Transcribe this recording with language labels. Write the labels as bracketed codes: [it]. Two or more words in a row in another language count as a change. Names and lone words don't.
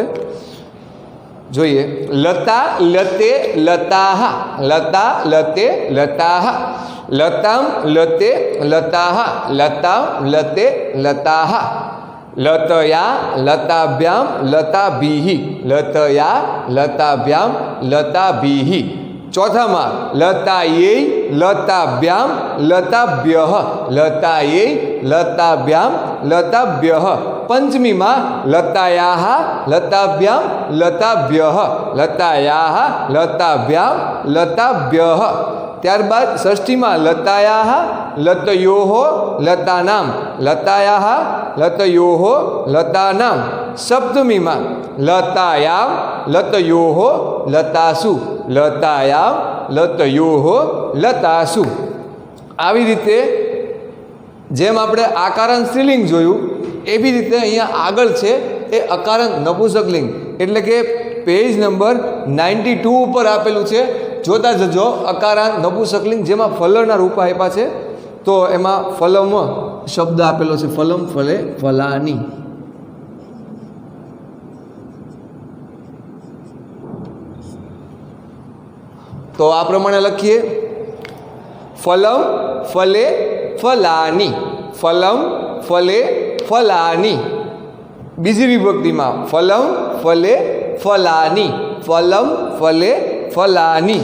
[sa] જોઈએ લતા લતે લતાહ, લતા લતે લતાહ, લતામ લતે લતાહ, લતામ લતે લતાહ, લતયા લતાભ્યામ લતાભીહ, લતયા લતાભ્યામ લતાભીહ। चौथामां लतायै लताभ्याम लताभ्यः, लतायै लताभ्याम लताभ्यः। पंचमीमां लतायाः लताभ्याम लताभ्यः, लतायाः लताभ्याम लताभ्यः। [gu] ત્યારબાદ ષષ્ઠીમાં [sa] लतायाः लतयोः लतानां, लतायाः लतयोः लतानां। सप्तमीमां लतायां लतयोः लतासु, लतायां लतयोः लतासु। [gu] આવી રીતે જેમ આપણે આકારાંત સ્ત્રીલિંગ જોયું એવી રીતે અહીંયા આગળ છે એ અકારાંત નપુંસકલિંગ, એટલે કે પેજ નંબર 92 ઉપર આપેલું છે। જોતા જજો અકારાંત નપુંસકલિંગ જેમાં ફલના રૂપ આપ્યા છે, તો એમાં ફલમ શબ્દ આપેલો છે, [sa] ફલમ ફલે ફલાની। [gu] તો આ પ્રમાણે લખીએ [sa] फलम फले फलानी, फलम फले फलानी। [gu] બીજી વિભક્તિ માં [sa] फलम फले फलानी, फलम फले फलानी।